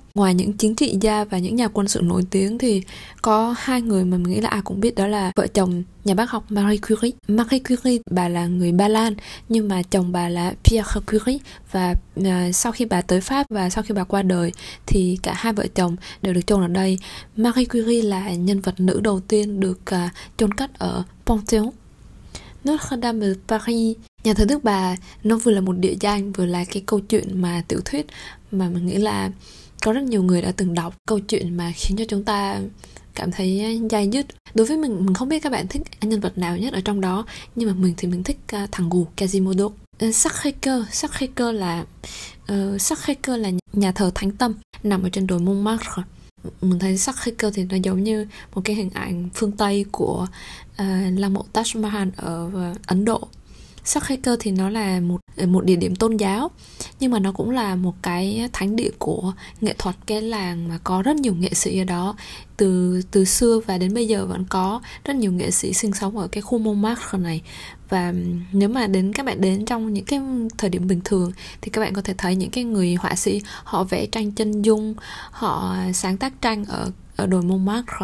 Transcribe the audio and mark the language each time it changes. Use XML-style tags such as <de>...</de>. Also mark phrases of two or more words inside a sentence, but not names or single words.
<vi>Ngoài những chính trị gia và những nhà quân sự nổi tiếng thì có hai người mà mình nghĩ là ai cũng biết, đó là vợ chồng nhà bác học Marie Curie. Marie Curie bà là người Ba Lan, nhưng mà chồng bà là Pierre Curie. Và sau khi bà tới Pháp và sau khi bà qua đời thì cả hai vợ chồng đều được chôn ở đây. Marie Curie là nhân vật nữ đầu tiên được chôn cất ở Panthéon. Notre-Dame de Paris, nhà thờ Đức Bà, nó vừa là một địa danh, vừa là cái câu chuyện mà tiểu thuyết mà mình nghĩ là có rất nhiều người đã từng đọc. Câu chuyện mà khiến cho chúng ta cảm thấy dai dứt. Đối với mình không biết các bạn thích nhân vật nào nhất ở trong đó, nhưng mà mình thì mình thích thằng gù Quasimodo. Sacré-Cœur là nhà thờ Thánh Tâm nằm ở trên đồi Montmartre. Mình thấy Sacré-Cœur thì nó giống như một cái hình ảnh phương Tây của lăng mộ Taj Mahal ở Ấn Độ. Sacré-Cœur thì nó là một địa điểm tôn giáo, nhưng mà nó cũng là một cái thánh địa của nghệ thuật, cái làng mà có rất nhiều nghệ sĩ ở đó. Từ xưa và đến bây giờ vẫn có rất nhiều nghệ sĩ sinh sống ở cái khu Montmartre này. Và nếu mà các bạn đến trong những cái thời điểm bình thường thì các bạn có thể thấy những cái người họa sĩ họ vẽ tranh chân dung, họ sáng tác tranh ở đồi Montmartre.</vi>